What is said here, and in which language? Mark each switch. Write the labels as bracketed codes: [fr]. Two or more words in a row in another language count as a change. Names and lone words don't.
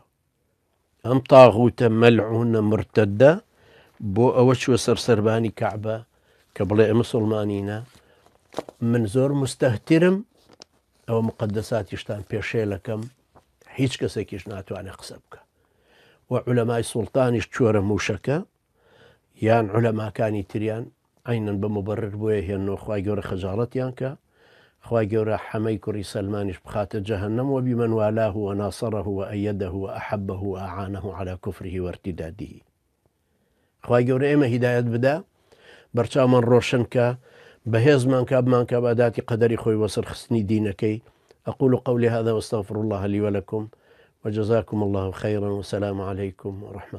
[ckb] ئەم تاغوتە مەلعونە مرتەدە بۆ ئەوە چووە سەرسەربانی کەعبە کە بڵێ ئەمە مسڵمانینە من زۆر مستەهترم ئەوە مقەدەساتیشتان پێشێلەکەم هیچ کەسێکیش ناتوانێت قسە بکە. و عولەمای سوڵتانیش چۆرە موشەکە یان عولەماکانی تریان عینەن بە مبەرر بۆیە هێنەوە خوای گەورە خەجاڵەتیان کە خوای گەورە حەمەی کوڕی سەلمانیش بخاتە جەهەنەم [ar] وبمن والاه وناصره وأيده وأحبه وأعانه على كفره وارتداده. [ckb] خوای گەورە ئێمە هیدایەت بدا بەرچاومان ڕۆشن کە بەهێزمان کا بمان کە بەداتی قەدەری خۆی وەسەر خستنی دینەکەی. [ar] أقول قولي هذا واستغفر الله لي ولكم وجزاكم الله خيرا والسلام عليكم ورحمة